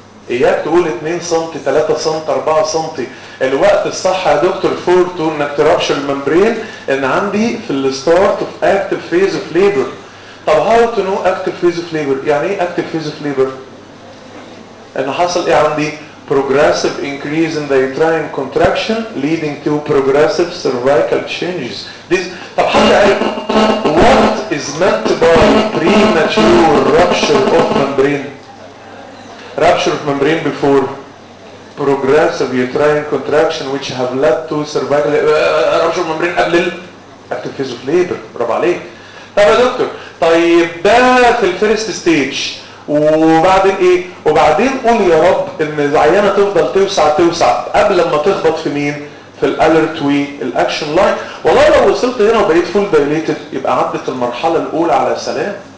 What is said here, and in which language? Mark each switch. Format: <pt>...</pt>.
<ar>اياك تقول 2 سم 3 سم 4 سم. الوقت الصح يا دكتور فورتو انك ترابشر الممبرين ان عندي في الستارت اوف اكتف فيز اوف ليبر. طب هاو تو نو اكتف فيز اوف ليبر؟ يعني ايه اكتف فيز اوف ليبر؟ ان حصل ايه عندي؟</ar> <en>progressive increase in the uterine contraction leading to progressive cervical changes. This</en> <ar>طب حتى</ar> <en>what is meant by premature rupture of membrane? Rupture of membrane before progressive uterine contraction which have led to cervical rupture of membrane</en> <ar>قبل ال</ar> <en>active phase of labor.</en> <ar>برافو عليك. طب يا دكتور طيب ده في الفيرست ستيج وبعدين ايه؟ وبعدين قول يا رب ان العينه تفضل توسع توسع قبل ما تخبط في مين؟ في الالرت وي الاكشن لاين. والله لو وصلت هنا وبقيت فول دايليتد يبقى عدت المرحله الاولى على سلام.</ar>